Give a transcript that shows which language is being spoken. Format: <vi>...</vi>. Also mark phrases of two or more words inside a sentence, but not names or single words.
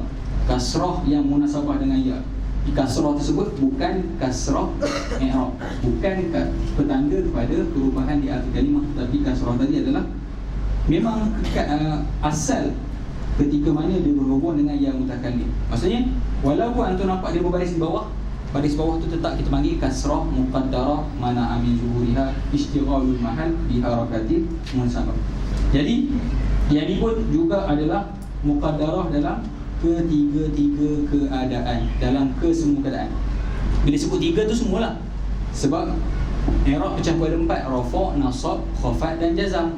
<ms>Kasrah yang munasabah dengan ya. Kasrah tersebut bukan</ms> <ar>كسرة إعراب,</ar> <ms>bukan petanda kepada perubahan di akhir kalimah, tapi kasrah tadi adalah memang asal ketika mana dia berhubung dengan</ms> <ar>ياء المتكلم.</ar> <ms>Maksudnya walaupun antum nampak dia berbaris di bawah, baris bawah tu tetap kita panggil</ms> <ar>كسرة مقدرة منع من ظهورها اشتغال المحل بحركة المناسبة.</ar> <ms>Jadi yang ini pun juga adalah muqaddarah dalam ketiga-tiga keadaan, dalam kesemua keadaan. Bila sebut tiga tu semualah. Sebab i'rab pecah pada empat, rafa', nasab, khafat dan jazam.</ms>